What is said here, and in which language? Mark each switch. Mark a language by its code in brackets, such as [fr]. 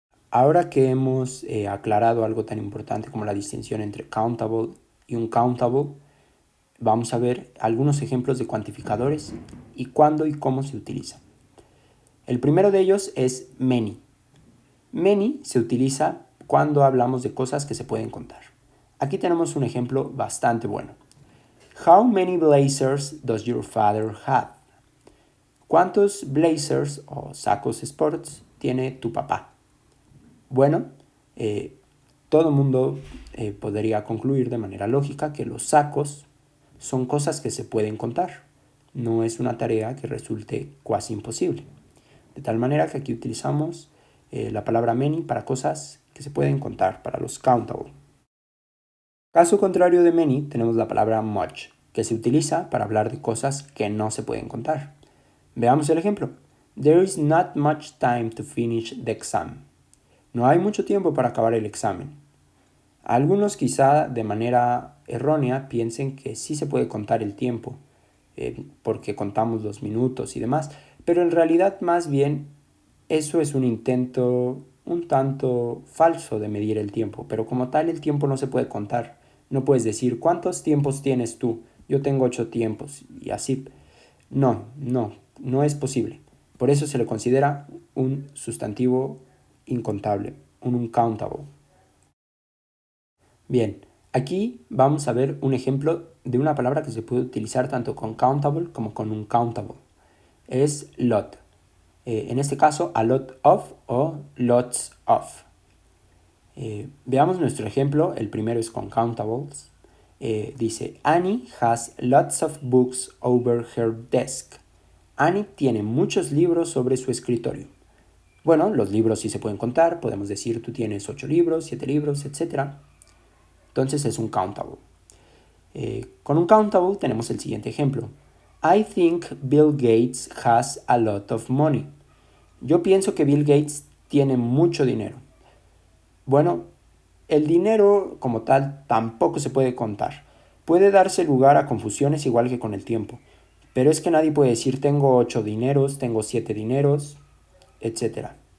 [es] Ahora que hemos aclarado algo tan importante como la distinción entre countable y uncountable, vamos a ver algunos ejemplos de cuantificadores y cuándo y cómo se utilizan. El primero de ellos es many. Many se utiliza cuando hablamos de cosas que se pueden contar. Aquí tenemos un ejemplo bastante bueno. [en] How many blazers does your father have? [es] ¿Cuántos blazers o sacos sports tiene tu papá? Bueno, todo mundo podría concluir de manera lógica que los sacos son cosas que se pueden contar. No es una tarea que resulte cuasi imposible. De tal manera que aquí utilizamos la palabra many para cosas que se pueden contar, para los countable. Caso contrario de many, tenemos la palabra much, que se utiliza para hablar de cosas que no se pueden contar. Veamos el ejemplo. [en] There is not much time to finish the exam. [es] No hay mucho tiempo para acabar el examen. Algunos quizá de manera errónea piensen que sí se puede contar el tiempo, porque contamos los minutos y demás, pero en realidad más bien eso es un intento un tanto falso de medir el tiempo, pero como tal el tiempo no se puede contar. No puedes decir, ¿cuántos tiempos tienes tú? Yo tengo 8 tiempos y así. No es posible. Por eso se le considera un sustantivo incontable, un uncountable. Bien, aquí vamos a ver un ejemplo de una palabra que se puede utilizar tanto con countable como con uncountable. Es lot. En este caso, a lot of o lots of. Veamos nuestro ejemplo. El primero es con countables. [en] Dice, Annie has lots of books over her desk. [es] Annie tiene muchos libros sobre su escritorio. Bueno, los libros sí se pueden contar. Podemos decir, tú tienes 8 libros, 7 libros, etc. Entonces es un countable. Con un countable tenemos el siguiente ejemplo. [en] I think Bill Gates has a lot of money. [es] Yo pienso que Bill Gates tiene mucho dinero. Bueno, el dinero como tal tampoco se puede contar. Puede darse lugar a confusiones igual que con el tiempo. Pero es que nadie puede decir tengo 8 dineros, tengo 7 dineros, etc.